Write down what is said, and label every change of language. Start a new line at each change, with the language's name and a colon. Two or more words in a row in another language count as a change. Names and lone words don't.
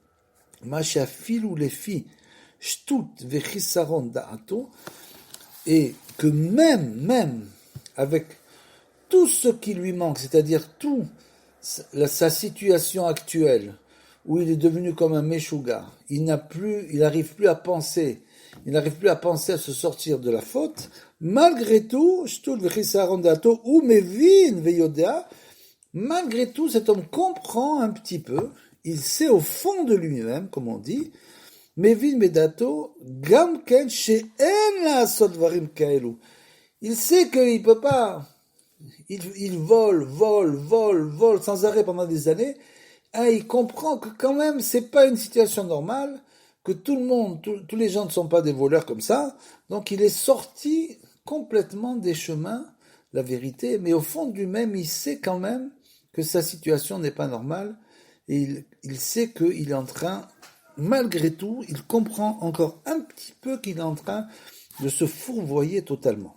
French: Et que même avec tout ce qui lui manque, c'est-à-dire tout sa situation actuelle, où il est devenu comme un meshuga, il n'arrive plus à penser à se sortir de la faute, malgré tout, malgré tout, cet homme comprend un petit peu, il sait au fond de lui-même, comme on dit,
Hebrew: מבין מדעתו, גם כן שאין לעשות דברים כאלו.
French: Il sait qu'il peut pas, il vole sans arrêt pendant des années, et il comprend que quand même, c'est pas une situation normale, que tout le monde, tous les gens ne sont pas des voleurs comme ça, donc il est sorti complètement des chemins, la vérité, mais au fond de lui-même, il sait quand même que sa situation n'est pas normale, et il sait qu'il est en train, malgré tout, il comprend encore un petit peu qu'il est en train de se fourvoyer totalement.